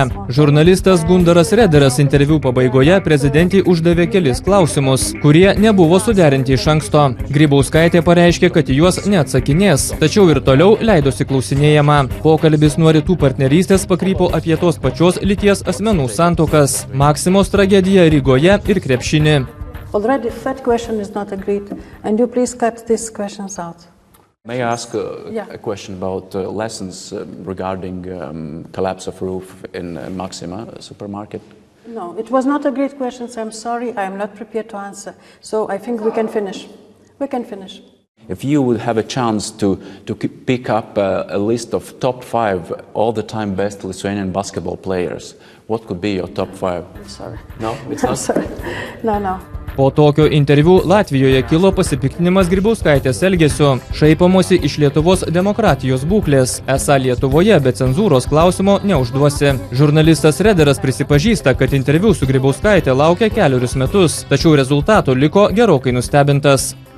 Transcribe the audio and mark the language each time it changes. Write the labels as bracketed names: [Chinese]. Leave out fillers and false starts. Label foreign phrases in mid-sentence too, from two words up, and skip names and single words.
[Lithuanian] Žurnalistas Gundaras Rederas interviu pabaigoje prezidentei uždavė kelis klausimus, kurie nebuvo suderinti iš anksto. Grybauskaitė pareiškė, kad juos neatsakinės, tačiau ir toliau leidosi klausinėjama. Pokalbis nuo rytų partnerystės pakrypo apie tos pačios lyties asmenų santuokas, Maksimos tragediją Rygoje ir krepšinį. [English] Already third question is not agreed, and you please cut these questions out. May I ask a question about lessons regarding collapse of roof in Maxima supermarket? No, it was not a great question, so I'm sorry, I am not prepared to answer. So I think we can finish. We can finish. If you would have a chance to pick up a list of top 5 all-the-time best Lithuanian basketball players, what could be your top 5? I'm sorry. No, it's not? I'm sorry. No. [Lithuanian] Po tokio interviu Latvijoje kilo pasipiktinimas Grybauskaitės elgesiu, šaipomosi iš Lietuvos demokratijos būklės. Esą Lietuvoje be cenzūros klausimo neužduosi. Žurnalistas Rederas prisipažįsta, kad interviu su Grybauskaite laukia kelerius metus, tačiau rezultatų liko gerokai nustebintas.